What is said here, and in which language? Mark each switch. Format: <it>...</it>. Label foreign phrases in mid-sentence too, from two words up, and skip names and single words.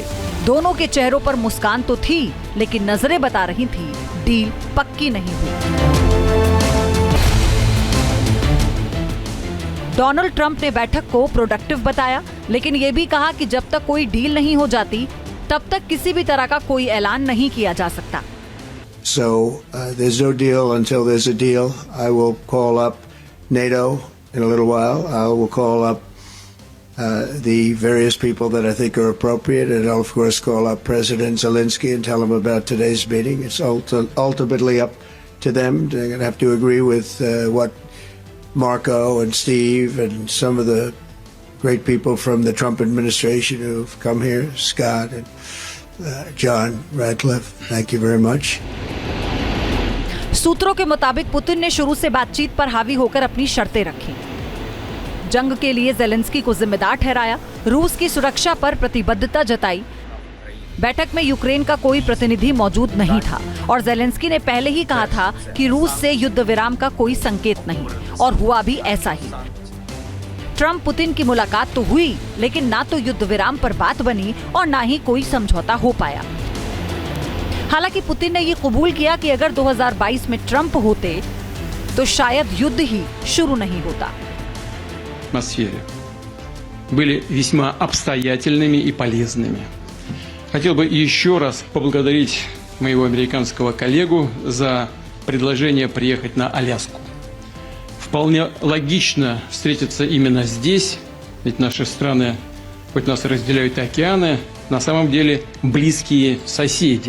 <hi>दोनों के चेहरों पर मुस्कान तो थी, लेकिन नजरें बता रही थी डील पक्की नहीं हुई। डोनाल्ड ट्रंप ने बैठक को प्रोडक्टिव बताया, लेकिन यह भी कहा कि जब तक कोई डील नहीं हो जाती तब तक किसी भी तरह का कोई ऐलान नहीं किया जा सकता।</hi> <en>So there's no deal until there's a deal. I will call up NATO in a little while. I will call up the various people that I think are appropriate, and I'll of course call up President Zelensky and tell him about today's meeting. It's ultimately up to them. They're going to have to agree with what Marco and Steve and some of the great people from the Trump administration who've come here, Scott and John Radcliffe. Thank you very much.</en> <hi>सूत्रों के मुताबिक पुतिन ने शुरू से बातचीत पर हावी होकर अपनी शर्तें रखी। जंग के लिए जेलेंस्की को जिम्मेदार ठहराया, रूस की सुरक्षा पर प्रतिबद्धता जताई। बैठक में यूक्रेन का कोई प्रतिनिधि मौजूद नहीं था और जेलेंस्की ने पहले ही कहा था कि रूस से युद्ध विराम का कोई संकेत नहीं, और हुआ भी ऐसा ही। ट्रंप पुतिन की मुलाकात तो हुई, लेकिन ना तो युद्ध विराम पर बात बनी और ना ही कोई समझौता हो पाया। हालांकि पुतिन ने ये कबूल किया कि अगर 2022 में ट्रंप होते तो शायद युद्ध ही शुरू नहीं होता।</hi> <ru>атмосфере были весьма обстоятельными и полезными. Хотел бы еще раз поблагодарить моего американского коллегу за предложение приехать на Аляску. Вполне логично встретиться именно здесь, ведь наши страны, хоть нас разделяют океаны, на самом деле близкие соседи.</ru>